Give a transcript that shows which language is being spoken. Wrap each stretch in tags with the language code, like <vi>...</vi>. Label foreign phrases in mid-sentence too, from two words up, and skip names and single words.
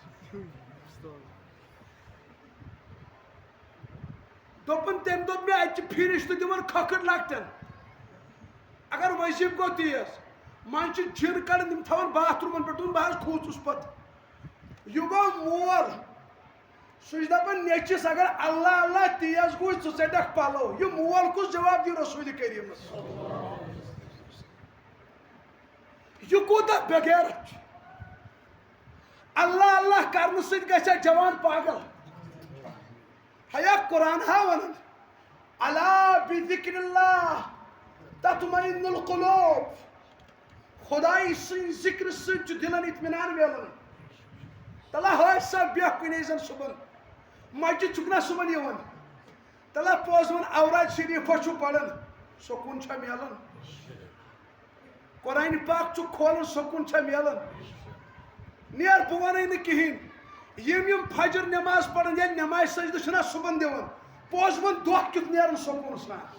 <ks>دوٚپُن تٔمۍ دوٚپ مےٚ اَتہِ چھِ فِرِشتہٕ دِوان کھۄکھٕر لۄکٹٮ۪ن اگر وظیٖفہٕ گوٚو تیز منٛزٕ چھِ جِن کڑان تِم تھاوان باتھ روٗمن پٮ۪ٹھ دوٚپُن بہٕ حظ کھوٗژُس پتہٕ یہِ گوٚو مول سُہ چھُ دپان نیٚچوِس اگر اللہ اللہ تیز گوٚے ژٕ ژٹکھ پلو یہِ مول کُس جواب دی رسول کریٖمس یہ کوٗتاہ بغیرت چھُ اللہ اللہ کرنہٕ سۭتۍ گژھِ جوان پاگل ہیا قرآن ہا ونان</ks> <ar>الا بذکر اللہ تطمئن القلوب</ar> <ks>خداے سٕنٛدِ ذکرٕ سۭتۍ چھُ دلن اطمینان میلان تلا ہٲے سا بیٚہہ کُنے زن صبحن مسجد چھُکھ نا صبحن یِوان تلا پوٚز وَن اوراد شریٖفا چھُ پران سکوٗن چھا میلان قرآن پاک چھُ کھولان سکوٗن چھا میلان نیر بہٕ وَنَے نہٕ کِہیٖنۍ یِم فجر نٮ۪ماز پران ییٚلہِ نٮ۪مازِ سجدٕ چھِنا صبحن دِوان پوٚز وَن دۄہ کیُتھ نیران سکوٗن سان</ks>